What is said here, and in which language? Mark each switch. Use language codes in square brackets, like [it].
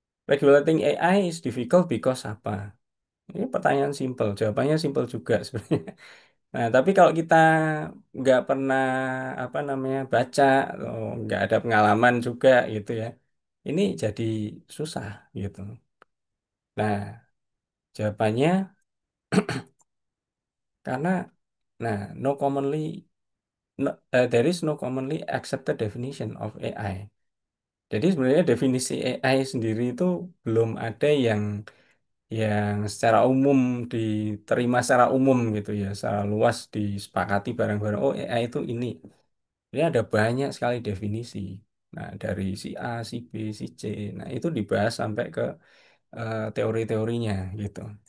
[en] Regulating AI is difficult because apa? [id] Ini pertanyaan simpel, jawabannya simpel juga sebenarnya. Nah, tapi kalau kita nggak pernah apa namanya baca, atau nggak ada pengalaman juga gitu ya, ini jadi susah gitu. Nah, jawabannya karena, nah, [en] no commonly, there is no commonly accepted definition of AI. [id] Jadi sebenarnya definisi AI sendiri itu belum ada yang secara umum diterima secara umum gitu ya, secara luas disepakati bareng-bareng. Oh, AI itu ini. Ini ada banyak sekali definisi. Nah, dari si A, si B, si C. Nah, itu dibahas sampai ke teori-teorinya gitu.